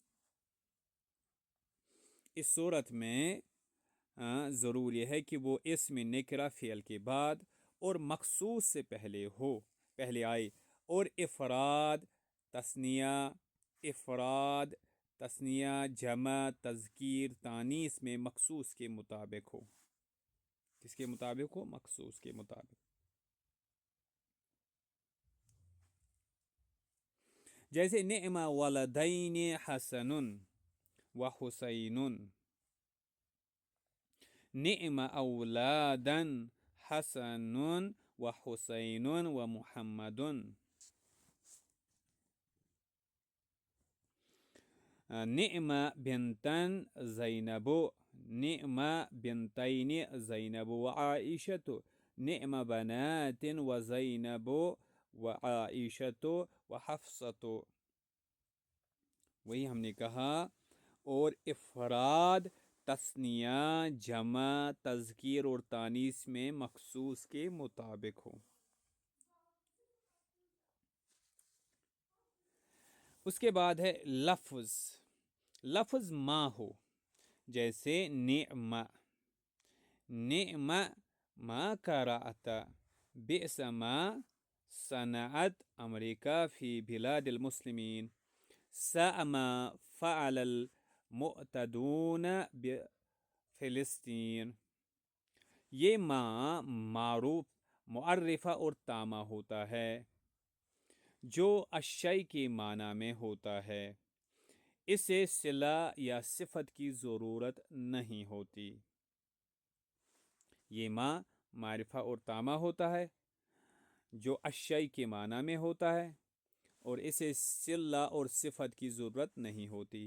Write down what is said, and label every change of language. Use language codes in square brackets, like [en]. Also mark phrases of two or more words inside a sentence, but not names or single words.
[ur] اس صورت میں ضروری ہے کہ وہ اسم نکرہ فعل کے بعد اور مخصوص سے پہلے آئے، اور افراد تثنیہ جمع تذکیر تانیث میں مخصوص کے مطابق ہو۔ کس کے مطابق ہو؟ مخصوص کے مطابق۔ [ar] جیسے نعم ولدین حسن و حسین، نعم اولادا حسن و حسین و محمد، نعم بنتن زینب، نعم بنتین زینب و عائشۃ، نعم بنات و زینب و عائشۃ و حفصۃ۔ [ur] وہی ہم نے کہا، اور افراد تثنیہ جمع تذکیر اور تانیث میں مخصوص کے مطابق ہو۔ اس کے بعد ہے لفظ ما ہو، جیسے [ar] نعم ما قرأت، بئس ما صنعت امریکہ فی بلاد المسلمین، ساء ما فعل المعتدون بفلسطین۔ [ur] یہ ما معروف معرفہ اور تامہ ہوتا ہے جو اشیاء کے معنی میں ہوتا ہے، اسے صلہ یا صفت کی ضرورت نہیں ہوتی۔ یہ ما معرفہ اور تامہ ہوتا ہے جو اشیاء کے معنی میں ہوتا ہے اور اسے صلہ اور صفت کی ضرورت نہیں ہوتی۔